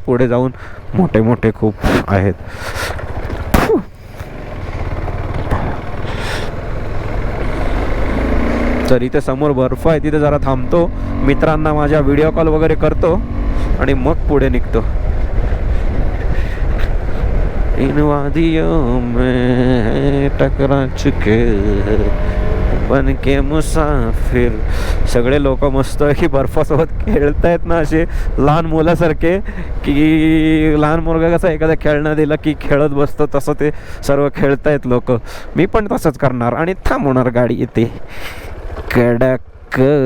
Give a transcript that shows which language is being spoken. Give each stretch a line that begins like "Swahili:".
Marathi: पुढे जाऊन मोठे मोठे खूप आहेत. तर इथे समोर बर्फ आहे, तिथे जरा थांबतो, मित्रांना माझ्या व्हिडिओ कॉल वगैरे करतो आणि मग पुढे निघतो.
Hindi: इन वादियों में टकरा चुके बन के मुसाफिर.
Marathi: सगळे लोक मस्त की बर्फासोबत खेळतायत ना, असे लहान मुलासारखे, की लहान मुलगा कसं एखादा खेळणं दिलं की खेळत बसतो तसं ते सर्व खेळतायत लोक. मी पण तसंच करणार आणि थांबवणार गाडी इथे कडक.